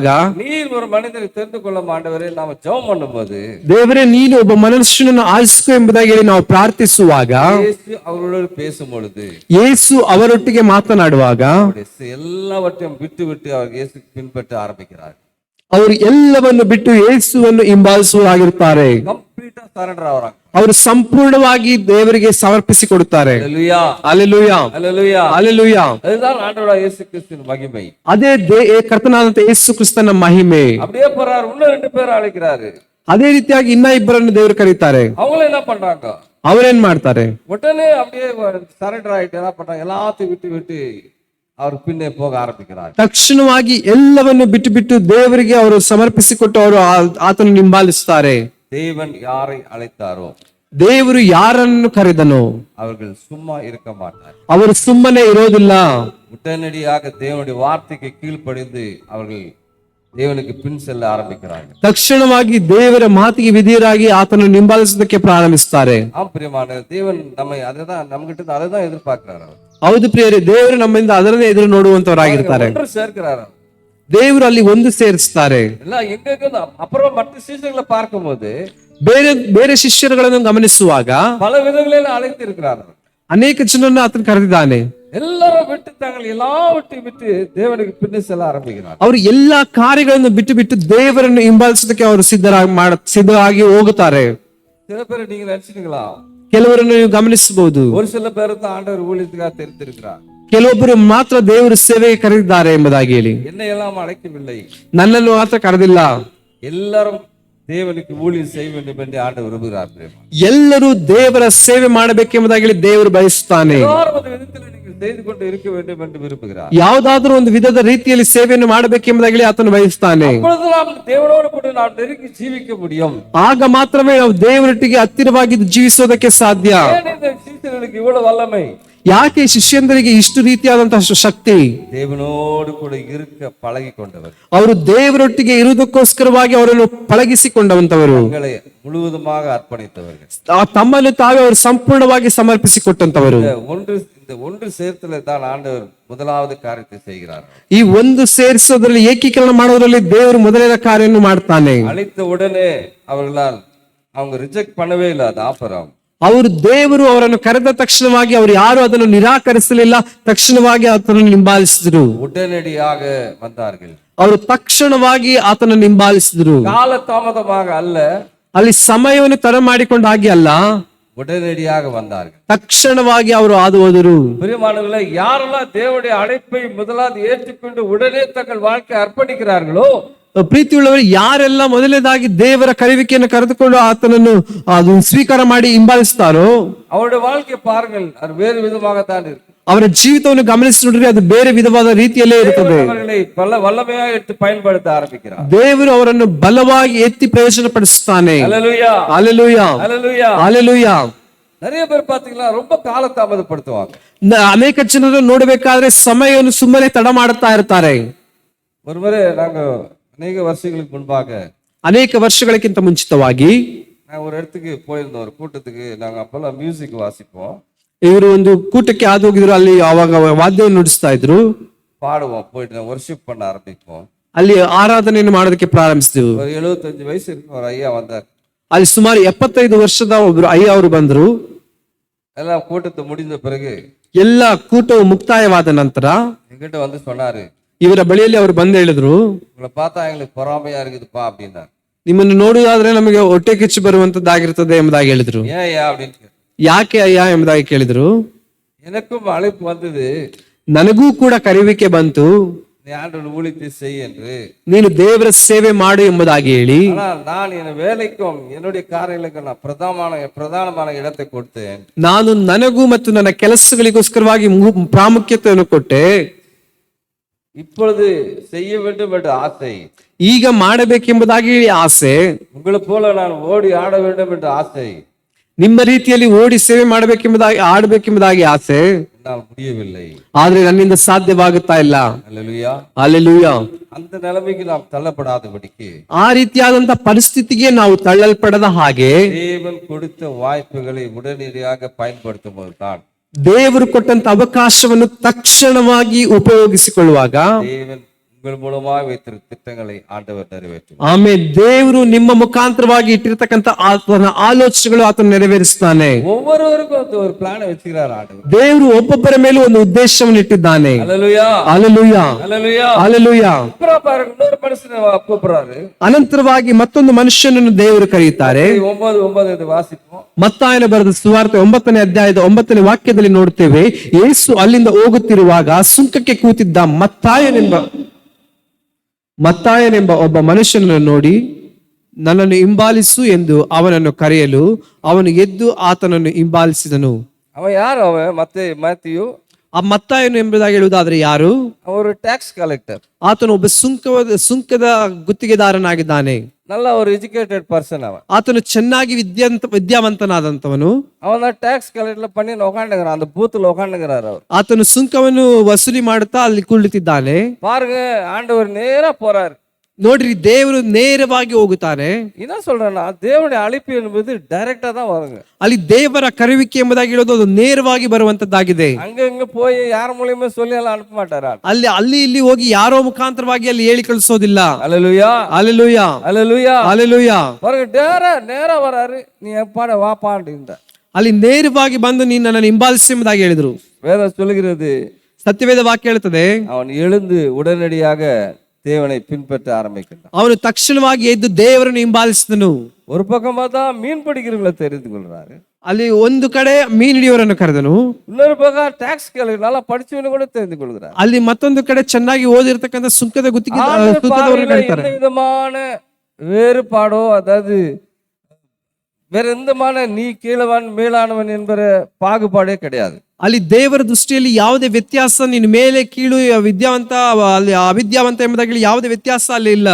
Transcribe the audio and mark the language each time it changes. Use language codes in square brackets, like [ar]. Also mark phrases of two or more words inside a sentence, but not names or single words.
[ta] நீர் ஒரு மனிதனை தெரிந்து கொள்ள மாட்டவரே, நாம ஜெபம் பண்ணும்போது [kn] ದೇವರೇ ನೀನು ಒಬ್ಬ ಮನುಷ್ಯನನ್ನು ಆರಿಸಿಕೊ ಎಂಬುದಾಗಿ ಹೇಳಿ ನಾವು ಪ್ರಾರ್ಥಿಸುವಾಗ, [ta] இயேசு அவர்களோடு பேசும் பொழுது, [kn] ಯೇಸು ಅವರೊಟ್ಟಿಗೆ ಮಾತನಾಡುವಾಗ [ta] எல்லாவற்றையும் விட்டு விட்டு அவர் இயேசுக்கு பின்பற்ற ஆரம்பிக்கிறார். [kn] ಅವರು ಎಲ್ಲವನ್ನು ಬಿಟ್ಟು ಯೇಸುವನ್ನು ಹಿಂಬಾಲಿಸುವರಾಗಿರುತ್ತಾರೆ. [en] complete surrender [kn] ಆವರಾಗ, ಅವರು ಸಂಪೂರ್ಣವಾಗಿ ದೇವರಿಗೆ ಸಮರ್ಪಿಸಿಕೊಡುತ್ತಾರೆ. [ta] அல்லேலூயா. அல்லேலೂಯಾ. அல்லேலூயா. அல்லேலೂಯಾ. அதுதான் ஆண்டவராகிய இயேசு கிறிஸ்துவின் மகிமை. [kn] ಅದೇ ಕರ್ತನಾದಂತ ಯೇಸು ಕ್ರಿಸ್ತನ ಮಹಿಮೆ. [ta] அப்படியே போறாரு, இன்னும் 2 பேர் அழைக்கிறாரு. [kn] ಅದೇ ರೀತಿಯಾಗಿ ಇನ್ನ ಇಬ್ಬರನ್ನು ದೇವರು ಕರೀತಾರೆ. [ta] அவங்கள என்ன பண்றாங்க? [kn] ಅವರೇನ್ ಮಾಡ್ತಾರೆ? [ta] உடனே அப்படியே சரெண்டர் ஆயிட்டு என்ன பண்றாங்க, எல்லாத்தையும் விட்டு விட்டு அவர் பின்னே போக ஆரம்பிக்கிறார். [kn] ತಕ್ಷಣವಾಗಿ ಎಲ್ಲವನ್ನು ಬಿಟ್ಟು ಬಿಟ್ಟು ದೇವರಿಗೆ ಅವರು ಸಮರ್ಪಿಸಿಕೊಟ್ಟು ಅವರು ಆತನನ್ನು ಹಿಂಬಾಲಿಸುತ್ತಾರೆ. [ta] தேவன் யாரை அழைத்தாரோ, [kn] ದೇವರು ಯಾರನ್ನು ಕರೆದನೋ [ta] அவர்கள் சும்மா இருக்க மாட்டார். [kn] ಅವರು ಸುಮ್ಮನೆ ಇರೋದಿಲ್ಲ. [ta] உடனடியாக தேவனுடைய வார்த்தைக்கு கீழ்ப்படிந்து அவர்கள் தேவனுக்கு பின் செல்ல ஆரம்பிக்கிறார்கள். [kn] ತಕ್ಷಣವಾಗಿ ದೇವರ ಮಾತಿಗೆ ವಿಧೇಯರಾಗಿ ಆತನನ್ನು ಹಿಂಬಾಲಿಸುವುದಕ್ಕೆ ಪ್ರಾರಂಭಿಸುತ್ತಾರೆ. [ta] ஆம் பிரியமான தேவன் நம்மை அதைதான் நம்மகிட்ட அதைதான் எதிர்பார்க்கிறார். அவர் [kn] ಹೌದು ಪ್ರಿಯರೇ, ದೇವರು ನಮ್ಮಿಂದ ಅದರನ್ನೇ ಎದುರು ನೋಡುವಂತವರಾಗಿರ್ತಾರೆ. [ta] ஒன்று சேர்க்கிறார். [kn] ದೇವರು ಅಲ್ಲಿ ಒಂದು ಸೇರಿಸ್ತಾರೆ. [ta] எல்லாம் எங்க அப்புறம் மற்ற சீசர்களை பார்க்கும்போது [kn] ಬೇರೆ ಬೇರೆ ಶಿಷ್ಯರುಗಳನ್ನು ಗಮನಿಸುವಾಗ [ta] பல விதங்களில் அழைத்து இருக்கிறார். [kn] ಅನೇಕ ಜನರನ್ನು ಆತನು ಕರೆದಿದ್ದಾನೆ. [ta] எல்லாரும் விட்டு தாங்கள் எல்லாவற்றையும் விட்டு தேவனுக்கு பின்னே செல்ல ஆரம்பிக்கிறார். [kn] ಅವರು ಎಲ್ಲಾ ಕಾರ್ಯಗಳನ್ನು ಬಿಟ್ಟು ಬಿಟ್ಟು ದೇವರನ್ನು ಹಿಂಬಾಲಿಸೋದಕ್ಕೆ ಅವರು ಸಿದ್ಧರಾಗಿ ಹೋಗುತ್ತಾರೆ. [ta] சில பேர் நீங்க நினைச்சிட்டீங்களா, [kn] ಕೆಲವರನ್ನು ನೀವು ಗಮನಿಸಬಹುದು, [ta] ஒரு சில பேர் தான் ஆண்டவர் ஊழியத்துக்காக தெரிந்திருக்கிறார், [kn] ಕೆಲವೊಬ್ಬರು ಮಾತ್ರ ದೇವರು ಸೇವೆಗೆ ಕರೆದಿದ್ದಾರೆ ಎಂಬುದಾಗಿ ಹೇಳಿ, [ta] என்னை எல்லாம் அழைக்கவில்லை, [kn] ನನ್ನನ್ನು ಮಾತ್ರ ಕರೆದಿಲ್ಲ. [ta] எல்லாரும் தேவனுக்கு ஊழியம் செய்ய வேண்டும் என்று ஆண்டவர் விரும்புகிறார். [kn] ಎಲ್ಲರೂ ದೇವರ ಸೇವೆ ಮಾಡಬೇಕೆಂಬುದಾಗಿ ಹೇಳಿ ದೇವರು ಬಯಸುತ್ತಾನೆ. [ta] எல்லாரும் ஒரு விதத்தில் நீங்கள் செய்து கொண்டு இருக்க வேண்டும் என்று விரும்புகிறார். [kn] ಯಾವುದಾದ್ರೂ ಒಂದು ವಿಧದ ರೀತಿಯಲ್ಲಿ ಸೇವೆಯನ್ನು ಮಾಡಬೇಕೆಂಬುದಾಗಿ ಹೇಳಿ ಆತನು ಬಯಸುತ್ತಾನೆ. [ta] அப்பொழுது நாம் தேவனோடு கூட நாம் நெருங்கி ஜீவிக்க முடியும். [kn] ಆಗ ಮಾತ್ರವೇ ನಾವು ದೇವರೊಟ್ಟಿಗೆ ಹತ್ತಿರವಾಗಿ ಜೀವಿಸೋದಕ್ಕೆ ಸಾಧ್ಯ. [ta] ஏன் இந்த சீசர்களுக்கு இவ்வளவு வல்லமை? [kn] ಯಾಕೆ ಶಿಷ್ಯಂದರಿಗೆ ಇಷ್ಟು ರೀತಿಯಾದಂತಹ ಶಕ್ತಿ? [ta] தேவனோடு கூட இருக்க பழகி கொண்டவர், [kn] ಅವರು ದೇವರೊಟ್ಟಿಗೆ ಇರುವುದಕ್ಕೋಸ್ಕರವಾಗಿ ಅವರನ್ನು ಪಳಗಿಸಿಕೊಂಡವಂತವರು, [ta] தங்களை முழுவதுமாக அர்ப்பணித்தவர்கள், [kn] ತಮ್ಮನ್ನು ತಾವೇ ಅವರು ಸಂಪೂರ್ಣವಾಗಿ ಸಮರ್ಪಿಸಿಕೊಟ್ಟಂತವರು. [ta] இந்த ஒன்று சேர்த்தல தான் ஆண்டவர் முதலாவது காரியத்தை செய்கிறார். [kn] ಈ ಒಂದು ಸೇರಿಸೋದ್ರಲ್ಲಿ ಏಕೀಕರಣ ಮಾಡೋದ್ರಲ್ಲಿ ದೇವರು ಮೊದಲನೇ ಕಾರ್ಯವನ್ನು ಮಾಡ್ತಾನೆ. [ta] அழைத்த உடனே அவர்களால் அவங்க ரிஜெக்ட் பண்ணவே இல்லை அந்த ஆஃபர். [kn] ಅವರು ದೇವರು ಅವರನ್ನು ಕರೆದ ತಕ್ಷಣವಾಗಿ ಅವರು ಯಾರು ಅದನ್ನು ನಿರಾಕರಿಸಲಿಲ್ಲ, ತಕ್ಷಣವಾಗಿ ಆತನನ್ನು ಹಿಂಬಾಲಿಸಿದ್ರು. [ta] உடனடியாக வந்தார்கள். [kn] ಅವರು ತಕ್ಷಣವಾಗಿ ಆತನನ್ನು ಹಿಂಬಾಲಿಸಿದ್ರು. [ta] கால தாமதமாக அல்ல, [kn] ಅಲ್ಲಿ ಸಮಯವನ್ನು ತಡ ಮಾಡಿಕೊಂಡ ಹಾಗೆ ಅಲ್ಲ, [ta] உடனடியாக வந்தார்கள். [kn] ತಕ್ಷಣವಾಗಿ ಅವರು ಹಾದು ಹೋದರು. [ta] பிரியமானவர்களே, யாரெல்லாம் தேவனுடைய அழைப்பை முதலாவது ஏற்றுக்கொண்டு உடனே தங்கள் வாழ்க்கை அர்ப்பணிக்கிறார்களோ, [kn] ಪ್ರೀತಿಯುಳ್ಳವರು ಯಾರೆಲ್ಲ ಮೊದಲನೇದಾಗಿ ದೇವರ ಕರೆಯುವಿಕೆಯನ್ನು ಕರೆದುಕೊಂಡು ಆತನನ್ನು ಅದು ಸ್ವೀಕಾರ ಮಾಡಿ ಹಿಂಬಾಲಿಸ್ತಾರೋ [ta] அவருடைய வாழ்க்கையை பாருங்கள், அது வேறு விதமாகத்தான் இருக்கு. [kn] ಅವರ ಜೀವಿತವನ್ನು ಗಮನಿಸಿ ನೋಡ್ರಿ, ಅದು ಬೇರೆ ವಿಧವಾದ ರೀತಿಯಲ್ಲೇ ಇರುತ್ತದೆ. [ta] அவர்களை வல்லமையாக எடுத்து பயன்படுத்த ஆரம்பிக்கிறார். [kn] ದೇವರು ಅವರನ್ನು ಬಲವಾಗಿ ಎತ್ತಿ ಪ್ರಯೋಜನ ಪಡಿಸುತ್ತಾನೆ. [ta] அல்லேலூயா, அல்லேಲೂಯಾ, அல்லேலூயா. அல்லೇಲೂಯಾ. நிறைய பேர் பாத்தீங்களா ரொம்ப கால தாமதப்படுத்துவாங்க. [kn] ಅನೇಕ ಜನರು ನೋಡಬೇಕಾದ್ರೆ ಸಮಯವನ್ನು ಸುಮ್ಮನೆ ತಡ ಮಾಡುತ್ತಾ ಇರ್ತಾರೆ. [ta] ஒரு முறை நாங்க அநேக வருஷங்களுக்கு முன்பாக [kn] ಅನೇಕ ವರ್ಷಗಳಕ್ಕಿಂತ ಮುಂಚಿತವಾಗಿ [ta] நாங்க ஒரு இடத்துக்கு போயிருந்தோம், ஒரு கூட்டத்துக்கு. நாங்க அப்பெல்லாம் மியூசிக் வாசிப்போம், [kn] ಇವರು ಒಂದು ಕೂಟಕ್ಕೆ ಹಾದು ಹೋಗಿದ್ರು. ಅಲ್ಲಿ ಅವಾಗ ವಾದ್ಯವನ್ನು ನುಡಿಸ್ತಾ ಇದ್ರು, [ta] பாடுவோம், போயிட்டு வொர்ஷிப் பண்ண ஆரம்பிப்போம். [kn] ಅಲ್ಲಿ ಆರಾಧನೆಯನ್ನು ಮಾಡೋದಕ್ಕೆ ಪ್ರಾರಂಭಿಸಿದ್ರು. [ta] ஒரு 75 வயசு இருக்கு ஒரு ஐயா வந்தார். [kn] ಅಲ್ಲಿ ಸುಮಾರು 75 ವರ್ಷದ ಒಬ್ರು ಅಯ್ಯ ಅವರು ಬಂದ್ರು. [ta] எல்லாம் கூட்டத்தை முடிந்த பிறகு [kn] ಎಲ್ಲ ಕೂಟವು ಮುಕ್ತಾಯವಾದ ನಂತರ [ta] என்கிட்ட வந்து சொன்னாரு, [kn] ಇವರ ಬಳಿಯಲ್ಲಿ ಅವರು ಬಂದು ಹೇಳಿದ್ರು, [ta] உங்களை பார்த்தா எங்களுக்கு பொறாமையா இருக்குதுப்பா அப்படின்னாரு. [kn] ನಿಮ್ಮನ್ನು ನೋಡುವುದಾದ್ರೆ ನಮಗೆ ಹೊಟ್ಟೆ ಕಿಚ್ಚು ಬರುವಂತದ್ದಾಗಿರ್ತದೆ ಎಂಬುದಾಗಿ ಹೇಳಿದ್ರು. [ta] ஏன் அப்படின்னு கேட்டேன். [kn] ಯಾಕೆ ಅಯ್ಯ ಎಂಬುದಾಗಿ ಕೇಳಿದ್ರು. [ta] எனக்கும் அழைப்பு வந்தது, [kn] ನನಗೂ ಕೂಡ ಕರೆಯುವಿಕೆ ಬಂತು, [ta] நீ ஆண்டவர் ஊழியத்தை செய் என்று. [kn] ನೀನು ದೇವರ ಸೇವೆ ಮಾಡು ಎಂಬುದಾಗಿ ಹೇಳಿ, [ta] ஆனால் நான் என் வேலைக்கும் என்னுடைய காரியங்களுக்கும் நான் பிரதானமான இடத்தை கொடுத்தேன். [kn] ನಾನು ನನಗೂ ಮತ್ತು ನನ್ನ ಕೆಲಸಗಳಿಗೋಸ್ಕರವಾಗಿ ಪ್ರಾಮುಖ್ಯತೆಯನ್ನು ಕೊಟ್ಟೆ. [ta] இப்பொழுது செய்ய வேண்டும் என்ற ஆசை, [kn] ಈಗ ಮಾಡಬೇಕೆಂಬುದಾಗಿ ಆಸೆ, [ta] உங்களை போல நான் ஓடி ஆட வேண்டும் என்ற ஆசை [kn] ನಿಮ್ಮ ರೀತಿಯಲ್ಲಿ ಓಡಿ ಸೇವೆ ಮಾಡಬೇಕೆಂಬುದಾಗಿ ಆಡಬೇಕೆಂಬುದಾಗಿ ಆಸೆ, [ta] என்னால் முடியவில்லை. [kn] ಆದ್ರೆ ನನ್ನಿಂದ ಸಾಧ್ಯವಾಗುತ್ತಾ ಇಲ್ಲ. [ta] அல்லேலூயா. [kn] ಹಲ್ಲೆಲೂಯಾ. [ta] அந்த நிலைமைக்கு நாம் தள்ளப்படாதபடிக்கு [kn] ಆ ರೀತಿಯಾದಂತ ಪರಿಸ್ಥಿತಿಗೆ ನಾವು ತಳ್ಳಲ್ಪಡದ ಹಾಗೆ [ta] தேவன் கொடுத்த வாய்ப்புகளை உடனடியாக பயன்படுத்தும் போதுதான் [kn] ದೇವರು ಕೊಟ್ಟಂತ ಅವಕಾಶವನ್ನು ತಕ್ಷಣವಾಗಿ ಉಪಯೋಗಿಸಿಕೊಳ್ಳುವಾಗ [ta] தேவன் உங்கள் மூலமாக வைத்திருக்கும் திட்டங்களை ஆண்டவர் நிறைவேற்றும். [kn] ಆಮೇಲೆ ದೇವರು ನಿಮ್ಮ ಮುಖಾಂತರವಾಗಿ ಇಟ್ಟಿರ್ತಕ್ಕಂಥ ಆತನ ಆಲೋಚನೆಗಳು ಆತನ ನೆರವೇರಿಸ್ತಾನೆ. [ta] ஒவ்வொருவருக்கும் ஒரு பிளான் வச்சுக்கிறார் ஆண்டவர். [kn] ದೇವರು ಒಬ್ಬೊಬ್ಬರ ಮೇಲೂ ಒಂದು ಉದ್ದೇಶವನ್ನು ಇಟ್ಟಿದ್ದಾನೆ. [ta] அல்லேலூயா. [kn] ಹಲ್ಲೆಲೂಯಾ. [ta] அல்லேலூயா. [kn] ಹಲ್ಲೆಲೂಯಾ. [ta] அப்புறம் பாருங்க, இன்னொரு மனுஷனை கூப்பிடுறாரு. [kn] ಅನಂತರವಾಗಿ ಮತ್ತೊಂದು ಮನುಷ್ಯನನ್ನು ದೇವರು ಕರೆಯುತ್ತಾರೆ. [ta] 9:9 ಇದು ವಾಸಿப்போம். [kn] ಮತ್ತಾಯನ ಬರೆದ ಸುವಾರ್ತೆ 9ನೇ ಅಧ್ಯಾಯದ 9ನೇ ವಾಕ್ಯದಲ್ಲಿ ನೋಡ್ತೇವೆ, ಯೇಸು ಅಲ್ಲಿಂದ ಹೋಗುತ್ತಿರುವಾಗ ಸುಂಕಕ್ಕೆ ಕೂತಿದ್ದ ಮತ್ತಾಯನೆಂಬ ಒಬ್ಬ ಮನುಷ್ಯನನ್ನು ನೋಡಿ, ನನ್ನನ್ನು ಹಿಂಬಾಲಿಸು ಎಂದು ಅವನನ್ನು ಕರೆಯಲು ಅವನು ಎದ್ದು ಆತನನ್ನು ಹಿಂಬಾಲಿಸಿದನು. [ta] அவன் யார்? அவன் மத்தேயு. [kn] ಆ ಮತ್ತಾಯನು ಎಂಬುದಾಗಿ ಹೇಳುವುದಾದ್ರೆ ಯಾರು? [ta] ஒரு [en] tax collector. [kn] ಆತನು ಒಬ್ಬ ಸುಂಕದ ಗುತ್ತಿಗೆದಾರನಾಗಿದ್ದಾನೆ. [ta] நல்ல ஒரு [en] educated person [ta] அவன். [kn] ಆತನು ಚೆನ್ನಾಗಿ ವಿದ್ಯಾವಂತನಾದಂತವನು. [ta] அவன் தான் [en] tax collectorல [ta] பண்ணி உட்காந்துக்கிறான், அந்த பூத்துல உட்காந்துக்கிறாரு அவர். [kn] ಆತನು ಸುಂಕವನ್ನು ವಸೂಲಿ ಮಾಡುತ್ತಾ ಅಲ್ಲಿ ಕುಳಿತಿದ್ದಾನೆ. [ta] பாருங்க, ஆண்டவர் நேரா போறாரு. [kn] ನೋಡ್ರಿ, ದೇವರು ನೇರವಾಗಿ ಹೋಗುತ್ತಾನೆ. [ta] என்ன சொல்றேன்னா, தேவனுடைய அழைப்பு என்பது டைரக்டா தான் வருங்க. [kn] ಅಲ್ಲಿ ದೇವರ ಕರೆಯುವಿಕೆ ಎಂಬುದಾಗಿ ಹೇಳೋದು ಅದು ನೇರವಾಗಿ ಬರುವಂತದ್ದಾಗಿದೆ. [ta] அங்க இங்க போய் யார் மூலியமா சொல்லி எல்லாம் அனுப்ப மாட்டாரு. [kn] ಅಲ್ಲಿ ಇಲ್ಲಿ ಹೋಗಿ ಯಾರೋ ಮುಖಾಂತರವಾಗಿ ಅಲ್ಲಿ ಹೇಳಿ ಕಳಿಸೋದಿಲ್ಲ. [ta] அல்லேலூயா. [kn] ಹಲ್ಲೆಲೂಯಾ. [ta] அல்லேலூயா. [kn] ಹಲ್ಲೆಲೂಯಾ. [ta] பாருங்க, நேரா வராரு. நீ எப்பாட வாப்பான்ட்டு [kn] ಅಲ್ಲಿ ನೇರವಾಗಿ ಬಂದು ನೀನು ನನ್ನನ್ನು ಹಿಂಬಾಲಿಸಿ ಎಂಬುದಾಗಿ ಹೇಳಿದ್ರು. [ta] வேதம் சொல்லுகிறது, [kn] ಸತ್ಯವೇದ ವಾಕ್ಯ ಹೇಳುತ್ತದೆ, [ta] அவன் எழுந்து உடனடியாக தேவனை பின்பற்ற ஆரம்பிக்கிறான். [kn] ಅವನು ತಕ್ಷಣವಾಗಿ ಎದ್ದು ದೇವರನ್ನು ಹಿಂಬಾಲಿಸಿದನು. [ta] ஒரு பக்கம் பார்த்தா மீன் பிடிக்கிறவங்களை தெரிந்து கொள்றாரு. [kn] ಅಲ್ಲಿ ಒಂದು ಕಡೆ ಮೀನು ಹಿಡಿಯವರನ್ನು ಕರೆದನು. [ta] இன்னொரு பக்கம் [en] tax collector [ta] நல்லா படிச்சவನು கூட தெரிந்து கொள்கிறார். [kn] ಅಲ್ಲಿ ಮತ್ತೊಂದು ಕಡೆ ಚೆನ್ನಾಗಿ ಓದಿರ್ತಕ್ಕಂಥ ಸುಂಕದ ಗುತ್ತಿಗೆದಾರರನ್ನು ಕರೀತಾರೆ. [ta] எந்த விதமான வேறுபாடோ, அதாவது வேற எந்தமான நீ கீழவன் மேலானவன் என்பற பாகுபாடே கிடையாது. [kn] ಅಲ್ಲಿ ದೇವರ ದೃಷ್ಟಿಯಲ್ಲಿ ಯಾವುದೇ ವ್ಯತ್ಯಾಸ, ನೀನು ಮೇಲೆ ಕೀಳು, ವಿದ್ಯಾವಂತ ಅಲ್ಲಿ ಅವಿದ್ಯಾವಂತ ಎಂಬುದಾಗಿ ಯಾವುದೇ ವ್ಯತ್ಯಾಸ ಅಲ್ಲಿ ಇಲ್ಲ.